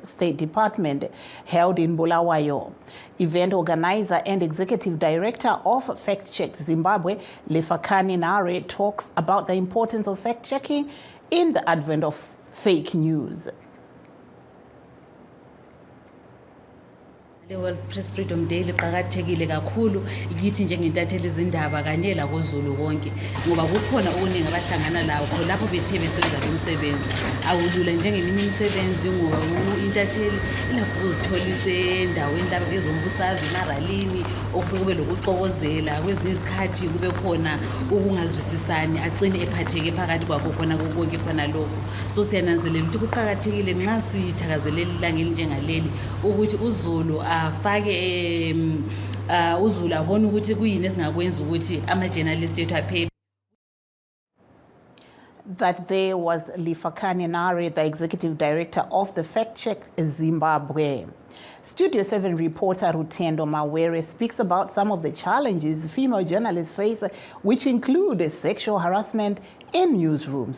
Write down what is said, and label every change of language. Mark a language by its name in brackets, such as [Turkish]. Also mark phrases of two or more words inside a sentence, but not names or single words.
[English] State Department, held in Bulawayo. Event organizer and executive director of Fact Check Zimbabwe, Lefakani Nare, talks about the importance of fact-checking in the advent of fake news. [North Ndebele] The World Press Freedom Day liqhakathekile kakhulu kithi njengentatheli izindaba kanye la koZulu konke ngoba kukhona okuningi abahlangana lawo lapho bethe besenza lo msebenzi awulula njengeminye imisebenzi ngoba intatheli ilapho uzitholise endaweni lapho ezombusazwe emaralini okusukube lokuxokozela kwezinye izikhathi kube khona ukungazwisisani agcine ephatheke phakathi kwabo khona konke khona lokho so siyananzelela ukuthi kuqhakathekile nxa sithakazelela ilanga elinjengaleli ukuthi uZulu afake uZulu abone ukuthi kuyini esingakwenza ukuthi ama-journalist ethu aphephe. [English] That there was Lifakani Nare, the executive director of the Fact Check Zimbabwe. Studio 7 reporter Rutendo Mawere speaks about some of the challenges female journalists face, which include sexual harassment in newsrooms.